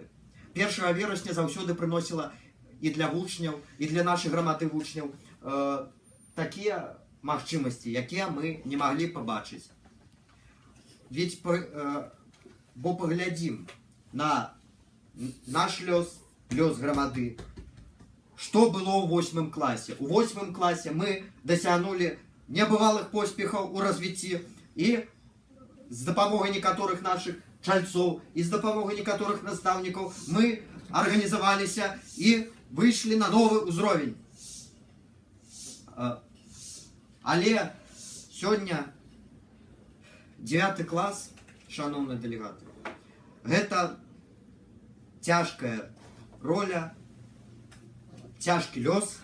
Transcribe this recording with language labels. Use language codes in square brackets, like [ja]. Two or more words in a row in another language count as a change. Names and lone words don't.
[be] 1 вересня завсёды приносила і для вучнів, і для нашої громади вучнів такі можливості, які ми не могли побачити. Бо поглядім на наш лёс громады. [ru] Что было у 8 классе? [be] У 8 классе мы досягнули небывалых поспехаў у развіцці і з дапамогай некаторых нашых чальцоў і з дапамогай некаторых настаўнікаў мы арганізаваліся і выйшлі на новы ўзровень. Але сёння 9 клас, шановныя дэлегаты, гэта цяжкая роля, цяжкі лёс.